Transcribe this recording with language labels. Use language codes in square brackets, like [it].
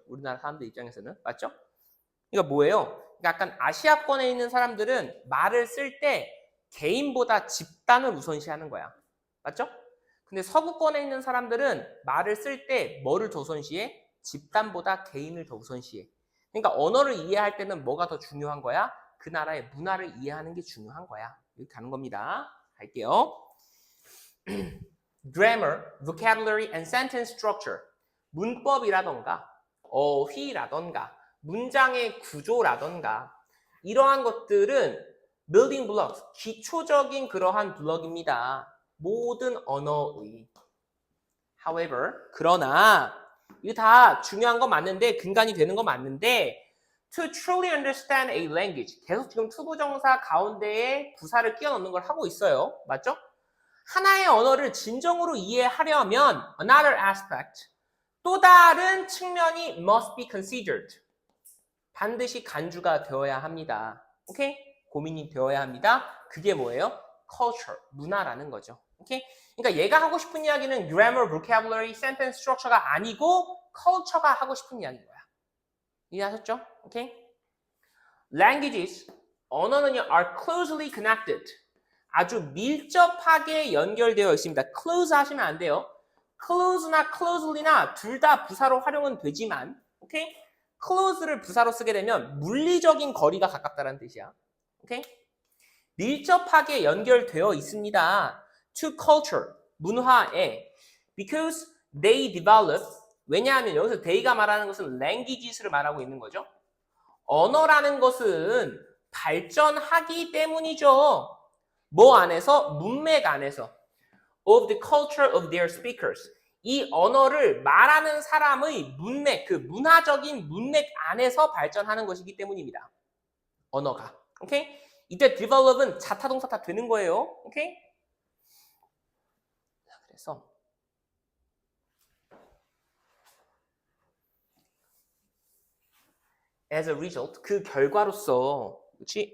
[ko] 우리나라 사람들 입장에서는. 맞죠? 그러니까 뭐예요? 약간 아시아권에 있는 사람들은 말을 쓸 때 개인보다 집단을 우선시하는 거야. 맞죠? 근데 서구권에 있는 사람들은 말을 쓸 때 뭐를 더 우선시해? 집단보다 개인을 더 우선시해. 그러니까 언어를 이해할 때는 뭐가 더 중요한 거야? 그 나라의 문화를 이해하는 게 중요한 거야. 이렇게 가는 겁니다. 갈게요. [en] Grammar, vocabulary and sentence structure. [ko] 문법이라던가 어휘라던가 문장의 구조라던가 이러한 것들은 [en] building blocks, [ko] 기초적인 그러한 블럭입니다. 모든 언어의. [en] However, [ko] 그러나 이거 다 중요한 거 맞는데 근간이 되는 거 맞는데 [en] to truly understand a language [ko] 계속 지금 투부정사 가운데에 부사를 끼워 넣는 걸 하고 있어요. 맞죠? 하나의 언어를 진정으로 이해하려면 [en] another aspect, [ko] 또 다른 측면이 [en] must be considered. [ko] 반드시 간주가 되어야 합니다. 오케이? 고민이 되어야 합니다. 그게 뭐예요? culture, 문화라는 거죠. 오케이? 그러니까 얘가 하고 싶은 이야기는 grammar, vocabulary, sentence structure가 아니고 culture가 하고 싶은 이야기인 거야. 이해하셨죠? 오케이? [en] Languages, [ko] 언어는요, [en] are closely connected. [ko] 아주 밀접하게 연결되어 있습니다. close 하시면 안 돼요. close나 closely나 둘 다 부사로 활용은 되지만, 오케이? close를 부사로 쓰게 되면 물리적인 거리가 가깝다는 뜻이야. 오케이? 밀접하게 연결되어 있습니다. [en] to culture, [ko] 문화에. [en] because they develop, [ko] 왜냐하면 여기서 they가 말하는 것은 languages를 말하고 있는 거죠. 언어라는 것은 발전하기 때문이죠. 뭐 안에서? 문맥 안에서. [en] of the culture of their speakers. [ko] 이 언어를 말하는 사람의 문맥, 그 문화적인 문맥 안에서 발전하는 것이기 때문입니다. 언어가. 오케이? 이때 develop은 자타동사 다 되는 거예요. 오케이? 그래서 [en] as a result, [ko] 그 결과로서, 그렇지?